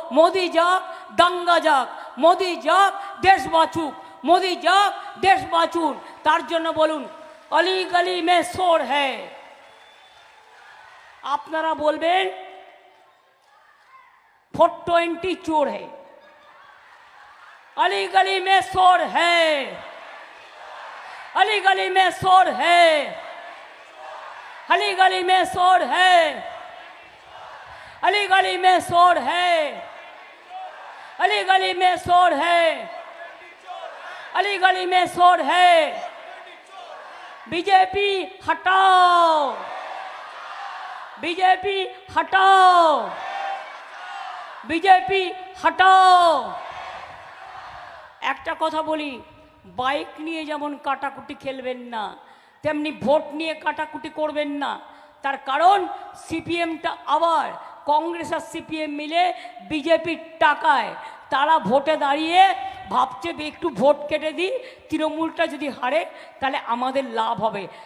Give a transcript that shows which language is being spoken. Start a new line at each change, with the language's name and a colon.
Bangla: মোদি যাক, দাঙ্গা যাক। মোদি যাক, দেশ বাঁচুক। মোদি যাক, দেশ বাঁচুন। তার জন্য বলুন,
Hindi: অলি গলি মে শোর হ্যায়।
Bangla: আপনারা বলবেন
Hindi: 420 चोर है। अली गली में शोर है, अली गली में शोर है, अली गली में शोर है, अली गली में शोर है, अली गली में शोर है, अली गली में शोर है। बीजेपी हटाओ, बीजेपी हटाओ, বিজেপি হটাও।
Bangla: একটা কথা বলি, বাইক নিয়ে যেমন কাটাকুটি খেলবেন না, তেমনি ভোট নিয়ে কাটাকুটি করবেন না। তার কারণ সিপিএমটা আবার কংগ্রেস আর সিপিএম মিলে বিজেপির টাকায় তারা ভোটে দাঁড়িয়ে ভাবছে একটু ভোট কেটে দিই, তৃণমূলটা যদি হারে তাহলে আমাদের লাভ হবে।